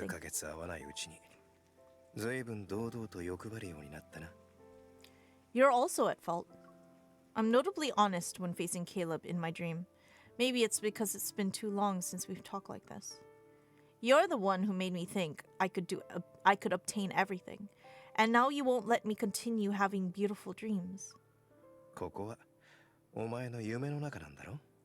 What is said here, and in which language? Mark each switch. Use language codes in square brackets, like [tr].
[ja] 数ヶ月会わないうちに、随分堂々と欲張るようになったな。 [en] You're also at fault. I'm notably honest when facing Caleb in my dream. Maybe it's because it's been too long since we've talked like this. You're the one who made me think I could obtain everything. And now you won't let me continue having beautiful dreams. [ja] ここはお前の夢の中なんだろ?